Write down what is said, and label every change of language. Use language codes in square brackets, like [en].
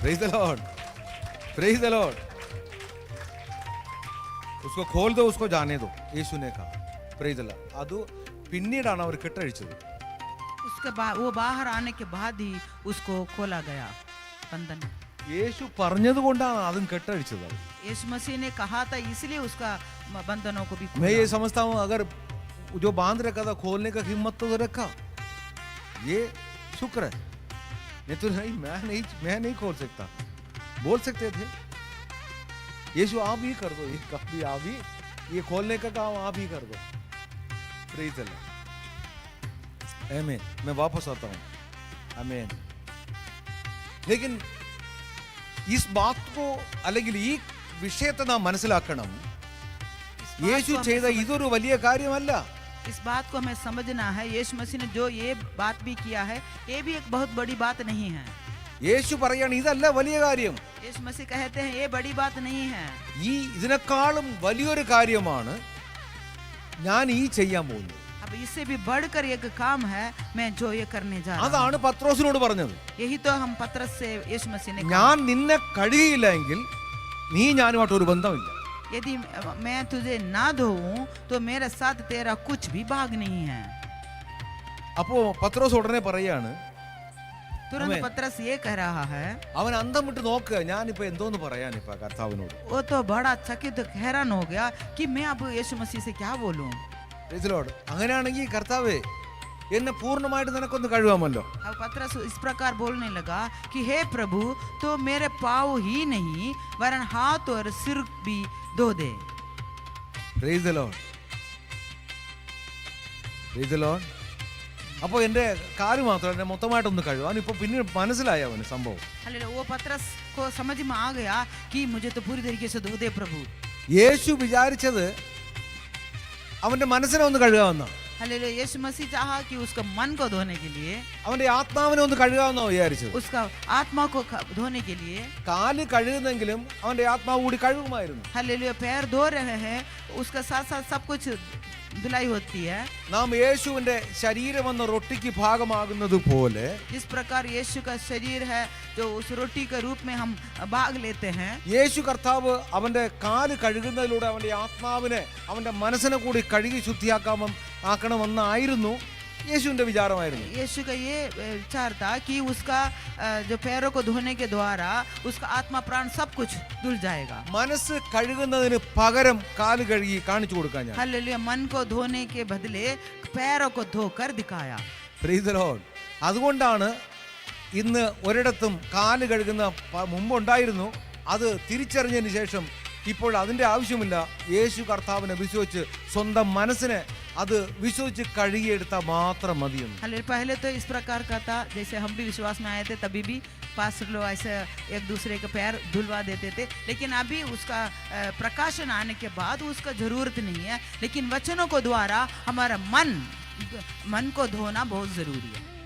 [en] Praise the lord, praise the lord. [hi] उसको खोल दो, उसको जाने दो, यीशु ने कहा। [en] Praise the lord. [ml] ಅದು പിന്നീടാണ് അവർ കെട്ടഴിച്ചത്। [hi] उसके बाद वो बाहर आने के बाद ही उसको खोला गया बंधन। [ml] യേശു പറഞ്ഞതുകൊണ്ടാണ് അതും കെട്ടഴിച്ചത്। [hi] यीशु मसीह ने कहा था, इसलिए उसका बंधनों को भी मैं खोला। ये समझता हूँ अगर जो बांध रखा था खोलने का हिम्मत तो रखा, ये शुक्र है। नहीं तो नहीं, मैं नहीं खोल सकता। बोल सकते थे यीशु आप ही कर दो, ये कभी आप ही, ये खोलने का काम आप ही कर दो। [en] praise the lord, [hi] आमीन। मैं वापस आता हूँ, आमीन। लेकिन इस बात को [ml] അല്ലെങ്കിൽ ഈ വിഷയത്തെ നാം മനസ്സിലാക്കണം. യേശു ചെയ്ത ഇതൊരു വലിയ കാര്യമല്ല. [hi] इस बात को हमें समझना है, यीशु मसीह ने जो ये बात भी किया है, ये भी एक बहुत बड़ी बात नहीं है। [ml] യേശു പറയാണ് ഇതല്ല വലിയ കാര്യം, [hi] यीशु मसीह कहते हैं ये बड़ी बात नहीं है, [ml] ഇതിനേക്കാളും വലിയൊരു കാര്യമാണ് ഞാൻ ഈ ചെയ്യാൻ പോകുന്നത്. [hi] अब इससे भी बढ़कर एक काम है मैं जो ये करने जा रहा हूं। [ml] അതാണ് പത്രോസിനോട് പറഞ്ഞത്. [hi] यही तो हम पत्रस से यीशु मसीह ने कहा, [ml] ഞാൻ നിന്നെ കഴുകിയില്ലെങ്കിൽ നീ ഞാനുമായിട്ട് ഒരു ബന്ധമില്ല. [hi] यदि मैं तुझे ना धोऊं तो मेरे साथ तेरा कुछ भी भाग नहीं है। [ml] അപ്പോ പത്രോസ് ഉടനെ പറയാണ്, [hi] तुरंत आमीन। पत्रस ये कह रहा है, [ml] അവൻ അന്തം വിട്ട് നോക്കുക, ഞാനിപ്പോ എന്തോന്ന് പറയാനിപ്പോ കർത്താവിനോട്. [hi] वो तो बड़ा चकित हैरान हो गया कि मैं अब यीशु मसीह से क्या बोलूं। [en] Praise the Lord. [ml] അങ്ങനെയാണെങ്കിൽ കർത്താവേ എന്നെ പൂർണ്ണമായിട്ട് നിനക്കൊന്ന് കഴുകാമല്ലോ. [hi] अब पत्रस इस प्रकार बोलने लगा कि हे प्रभु, तो मेरे पाँव ही नहीं वरन हाथ और सिर भी धो दे। [en] Praise the Lord. Praise the Lord. [ml] അപ്പോൾ എൻ്റെ കാല് മാത്രമല്ല, എന്നെ മൊത്തമായിട്ടൊന്ന് കഴുകാൻ ഇപ്പോൾ പിന്നീട് മനസ്സിലായി അവന് സംഭവം. [hi] हालेलुया, वो पत्रस को समझ में आ गया कि मुझे तो पूरी तरीके से धो दे प्रभु। [ml] യേശു വിചാരിച്ചത് അവന്റെ മനസ്സിനെ ഒന്ന് കഴുകാമെന്നാ. [hi] हालेलुया, यीशु मसीह चाहा कि उसका मन को धोने के लिए, [ml] അവന്റെ ആത്മാവിനെ ഒന്ന് കഴുകാമെന്നാ വിചാരിച്ചത്. [hi] उसका आत्मा को धोने के लिए। [ml] കാല് കഴുകുന്നെങ്കിലും അവന്റെ ആത്മാവ് കൂടി കഴുകുമായിരുന്നു. [hi] हालेलुया, पैर धो रहे हैं, उसका साथ साथ सब कुछ धुलाई होती है। [ml] നാം യേശുവിന്റെ ശരീരം എന്ന റൊട്ടിക്ക് ഭാഗമാകുന്നത് പോലെ [hi] जिस प्रकार यीशु का शरीर है जो उस रोटी के रूप में हम भाग लेते हैं, [ml] യേശു കർത്താവ് അവന്റെ കാല് കഴുകുന്നതിലൂടെ അവന്റെ ആത്മാവിനെ അവന്റെ മനസ്സിനെ കൂടി കഴുകി ആക്കണമെന്നായിരുന്നു യേശുവിന്റെ വിചാരമായിരുന്നു. [hi] यीशु का ये विचार था कि उसका जो पैरों को धोने के द्वारा उसका आत्मा प्राण सब कुछ धुल जाएगा। [ml] മനസ്സ് കഴുകുന്നതിന് പകരം കാല് കഴുകി കാണിച്ചു കൊടുക്കാൻ ഞാൻ. [hi] हालेलुया, मन को धोने के बदले पैरों को धोकर दिखाया। [en] Praise the Lord. [ml] അതുകൊണ്ടാണ് ഇന്ന് ഒരിടത്തും കാല് കഴുകുന്ന മുമ്പുണ്ടായിരുന്നു, അത് തിരിച്ചറിഞ്ഞതിന് ശേഷം ഇപ്പോൾ അതിൻ്റെ ആവശ്യമില്ല. യേശു കർത്താവിനെ വിശ്വസിച്ച് സ്വന്തം മനസ്സിനെ അത് വിശ്വസിച്ച് കഴുകിയെടുത്താൽ മാത്രം മതിയെന്ന്. [hi] हालेलुया, पहले तो इस प्रकार का था, जैसे हम भी विश्वास में आए थे तभी भी पास्टर लोग ऐसे एक दूसरे के पैर धुलवा देते थे, लेकिन अभी उसका प्रकाशन आने के बाद उसका जरूरत नहीं है। लेकिन वचनों को द्वारा हमारा मन को धोना बहुत जरूरी है।